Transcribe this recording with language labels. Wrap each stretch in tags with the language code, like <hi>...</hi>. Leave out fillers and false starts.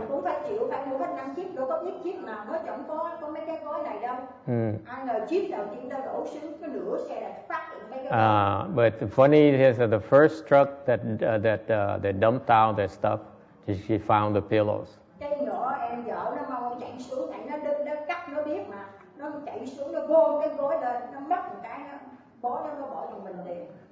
<vi>Cũng phải chịu, phải mua hết 5 chiếc, đâu có biết chiếc nào nó chẳng có mấy cái gói này đâu. Ai ngờ chiếc đầu tiên tao đổ xuống cái nửa xe là phát hiện mấy cái gói.</vi> <en>But funny is that the first truck that dumped out their stuff, she found the pillows.</en> <vi>Cái nhỏ em vợ nó mau chạy xuống, tại nó cắt nó biết mà, nó chạy xuống nó gom cái gói lên, nó mất một cái nó bỏ trong mình liền.</vi>